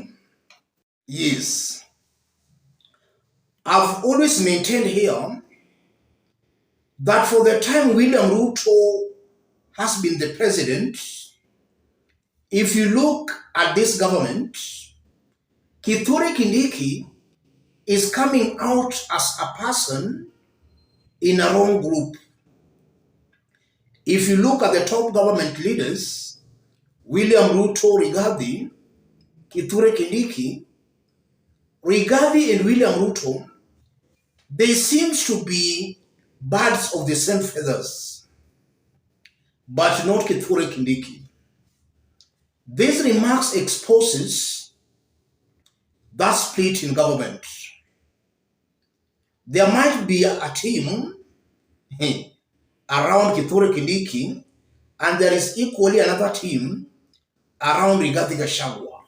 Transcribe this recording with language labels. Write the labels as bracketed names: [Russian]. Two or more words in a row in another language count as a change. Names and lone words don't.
[English] Yes, I've always maintained here that for the time William Ruto has been the president, if you look at this government, Kithure Kindiki is coming out as a person in a wrong group. If you look at the top government leaders, William Ruto, Rigathi, Kithure Kindiki, Rigathi and William Ruto, they seem to be birds of the same feathers, but not Kithure Kindiki. This remarks exposes that split in government. There might be a team around Kithure Kindiki, and there is equally another team around Rigathi Gachagua.